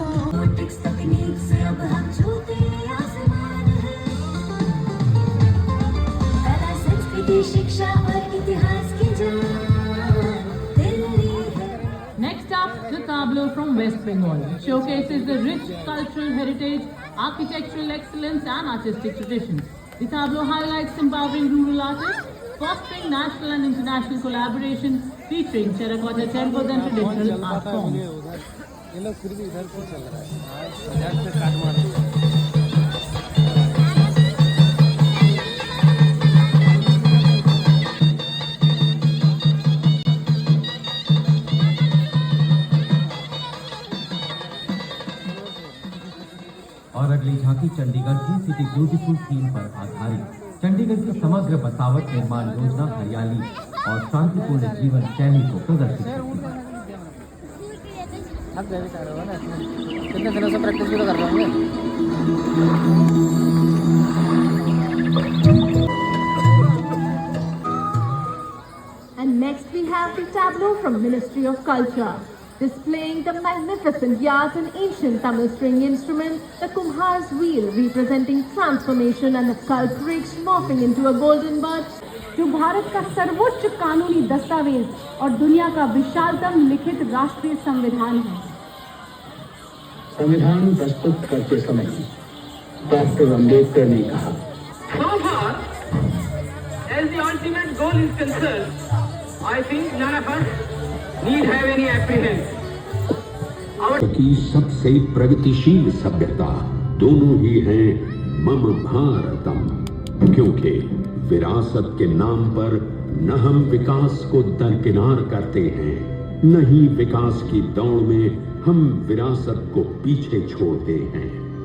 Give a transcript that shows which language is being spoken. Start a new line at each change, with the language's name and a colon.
Hindi: तकनीक से अब हम छूते आसमान है कला संस्कृति शिक्षा और इतिहास की जान दिल्ली है।
English: Next up, the tableau from West Bengal. It showcases the rich cultural heritage, architectural excellence and artistic traditions. The tableau highlights empowering rural artists, fostering national and international collaboration, featuring terracotta temples and traditional art forms.
Hindi: ये लोग फिर भी इधर से चल रहा है बाजार से काट मार दिया। और अगली झांकी चंडीगढ़ की सिटी ब्यूटीफुल थीम पर आधारित। चंडीगढ़ की समग्र बसावट निर्माण योजना हरियाली और शांतिपूर्ण जीवन शैली को प्रदर्शित करती है। आप जैविक हो ना कितने दिनों से प्रैक्टिस भी तो कर रहे होंगे।
English: And next we have the tableau from Ministry of Culture, displaying the magnificent yards and ancient Tamil string instrument, the Kumhar's wheel representing transformation and the culprits morphing into a golden bird.
Hindi: जो भारत का सर्वोच्च कानूनी दस्तावेज और दुनिया का विशालतम लिखित राष्ट्रीय संविधान है। संविधान प्रस्तुत करते समय डॉक्टर अंबेडकर ने कहा,
English: So far, as the ultimate goal is concerned, I think none of us need have any apprehension.
Hindi: की सबसे प्रगतिशील सभ्यता दोनों ही हैं मम भारतम, क्योंकि विरासत के नाम पर न हम विकास को दरकिनार करते हैं, न ही विकास की दौड़ में हम विरासत को पीछे छोड़ते हैं।